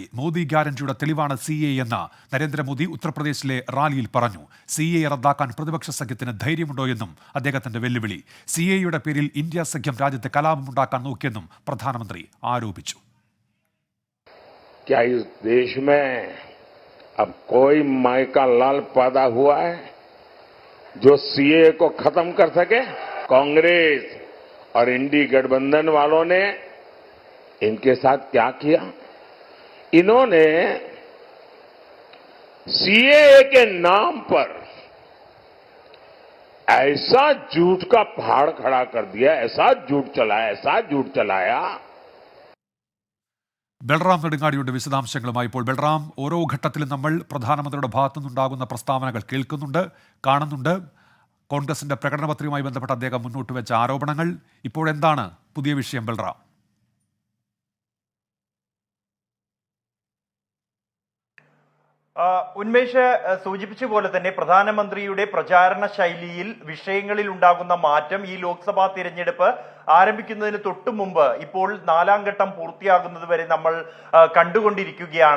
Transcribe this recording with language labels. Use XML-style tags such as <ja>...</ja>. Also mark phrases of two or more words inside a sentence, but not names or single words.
<ml>മോദി ഗ്യാരണ്ടിയുടെ തെളിവാണ് CAA എന്ന് നരേന്ദ്രമോദി ഉത്തർപ്രദേശിലെ റാലിയിൽ പറഞ്ഞു. CAA റദ്ദാക്കാൻ പ്രതിപക്ഷ സഖ്യത്തിന് ധൈര്യമുണ്ടോ എന്നും അദ്ദേഹത്തിന്റെ വെല്ലുവിളി. CAAയുടെ പേരിൽ ഇന്ത്യ സഖ്യം രാജ്യത്ത് കലാപമുണ്ടാക്കാൻ നോക്കിയെന്നും പ്രധാനമന്ത്രി ആരോപിച്ചു.</ml> <hi>क्या इस देश में अब कोई माई का लाल पैदा हुआ है जो CAA को खत्म कर सके? कांग्रेस और इंडी गठबंधन वालों ने इनके साथ क्या किया? इन्होंने CAA के नाम पर ऐसा झूठ का पहाड़ खड़ा कर दिया, ऐसा झूठ चलाया.</hi> <ml>ബൽറാം നെടുങ്ങാടിയുടെ വിശദാംശങ്ങളുമായി ഇപ്പോൾ. ബൽറാം, ഓരോ ഘട്ടത്തിലും നമ്മൾ പ്രധാനമന്ത്രിയുടെ ഭാഗത്തുനിന്നുണ്ടാകുന്ന പ്രസ്താവനകൾ കേൾക്കുന്നുണ്ട്, കാണുന്നുണ്ട്. കോൺഗ്രസിന്റെ പ്രകടനപത്രികയുമായി ബന്ധപ്പെട്ട് അദ്ദേഹം മുന്നോട്ട് വെച്ച ആരോപണങ്ങൾ. ഇപ്പോഴെന്താണ് പുതിയ വിഷയം ബൽറാം? ഉന്മേഷ് സൂചിപ്പിച്ച പോലെ തന്നെ പ്രധാനമന്ത്രിയുടെ പ്രചാരണ ശൈലിയിൽ, വിഷയങ്ങളിൽ ഉണ്ടാകുന്ന മാറ്റം ഈ ലോക്സഭാ തിരഞ്ഞെടുപ്പ് ആരംഭിക്കുന്നതിന് തൊട്ടു മുമ്പ് ഇപ്പോൾ 4ാം ഘട്ടം പൂർത്തിയാകുന്നത് വരെ നമ്മൾ കണ്ടുകൊണ്ടിരിക്കുകയാണ്.</ml>